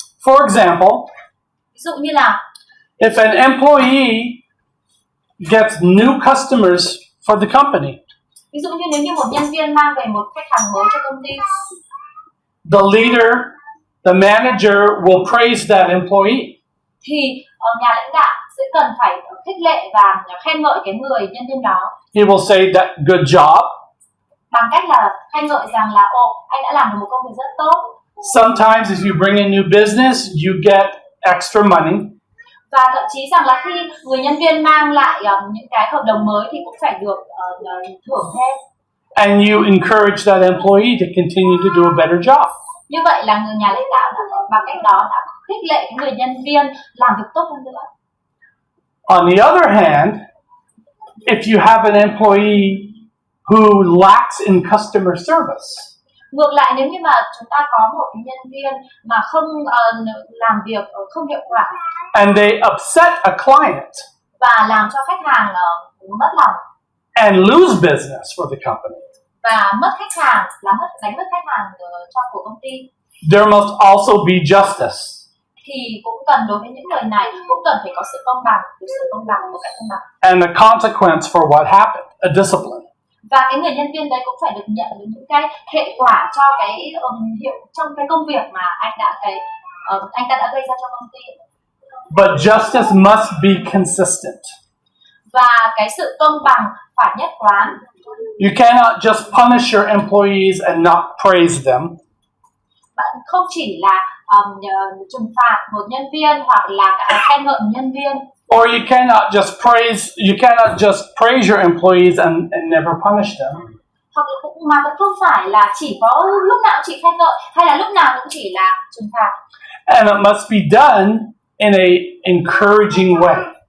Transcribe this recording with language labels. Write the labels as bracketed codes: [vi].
[en] For example, [vi] Ví dụ như là [en] if an employee gets new customers for the company, [vi] ví dụ như nếu như một nhân viên mang về một khách hàng mới cho công ty, [en] the leader, the manager will praise that employee. [vi] thì nhà lãnh đạo sẽ cần phải khích lệ và khen ngợi cái người nhân viên đó. [en] He will say that good job. [vi] Bằng cách là khen ngợi rằng là anh đã làm được một công việc rất tốt. [en] Sometimes if you bring in new business, you get extra money. [vi] Và thậm chí rằng là khi người nhân viên mang lại những cái hợp đồng mới thì cũng phải được thưởng thêm. [en] And you encourage that employee to continue to do a better job. [vi] Như vậy là người nhà lãnh đạo bằng cách đó đã khích lệ cái người nhân viên làm việc tốt hơn nữa. [en] On the other hand, if you have an employee who lacks in customer service, [vi] ngược lại nếu như mà chúng ta có một cái nhân viên mà không làm việc không hiệu quả, [en] and they upset a client [vi] và làm cho khách hàng mất lòng [en] and lose business for the company, [vi] và mất khách hàng, đánh mất khách hàng của công ty, [en] there must also be justice. [vi] thì cũng cần đối với những người này cũng cần phải có sự công bằng, một cách công bằng. [en] And a consequence for what happened, a discipline. [vi] Và cái người nhân viên đấy cũng phải được nhận được những cái hệ quả cho cái trong cái công việc mà anh ta đã gây ra cho công ty. [en] But justice must be consistent. [vi] Và cái sự công bằng phải nhất quán. [en] You cannot just punish your employees and not praise them. [vi] Bạn không chỉ là trừng phạt một nhân viên hoặc là khen ngợi một nhân viên. [en] Or you cannot just praise your employees and never punish them. [vi] Hoặc cũng không phải là chỉ có lúc nào cũng chỉ khen ngợi hay là lúc nào cũng chỉ là trừng phạt. [en] And it must be done in a encouraging way.